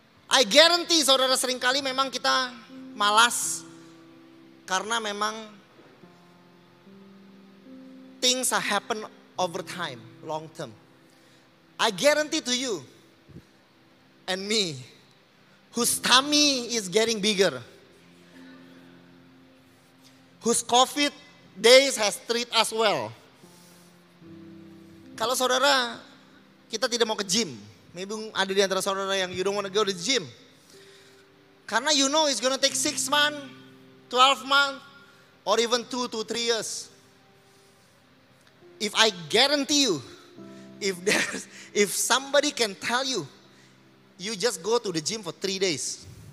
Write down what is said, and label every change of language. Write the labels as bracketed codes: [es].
[en] I guarantee, saudara, [id] seringkali memang kita malas karena memang [en] things happen over time, long term. I guarantee to you and me, whose tummy is getting bigger, whose COVID days has treated us well. [id] Kalau saudara, kita tidak mau ke gym. [en] Maybe [id] ada di antara saudara yang [en] you don't want to go to the gym. Karena you know it's going to take 6 months, 12 months, or even 2 to 3 years. If I guarantee you, if somebody can tell you, you just go to the gym for 3 days.